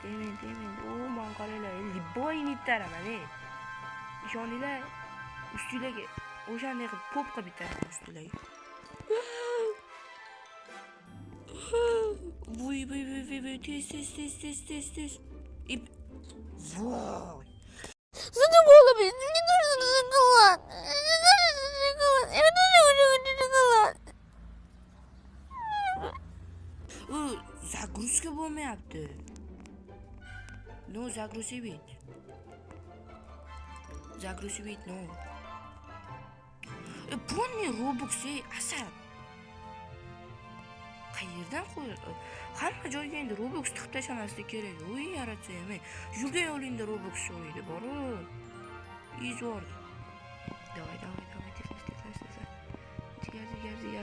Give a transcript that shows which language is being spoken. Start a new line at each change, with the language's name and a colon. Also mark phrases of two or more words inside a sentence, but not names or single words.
Uzbek: Man qaranglar, liboyni bitaraman, ishoninglar, ustilarga o'shanday qilib pop qilib bitaraman ustilarga. Voy, tez. Voy.
Russian: Что было, блин? Мне нужен шоколад.
Uzbek: Загрузка bo'lmayapti.
Russian: No, загрузить, no.
Uzbek: Bu ne Roblox, Asad? Qayerdan qo'yadi? Hamma joyga endi Roblox tiqib tashlamaslik kerak. O'yin yaratsa ham, yurgan yo'lingda Roblox o'yinda bor-ku. Izor. Davay, tezlash.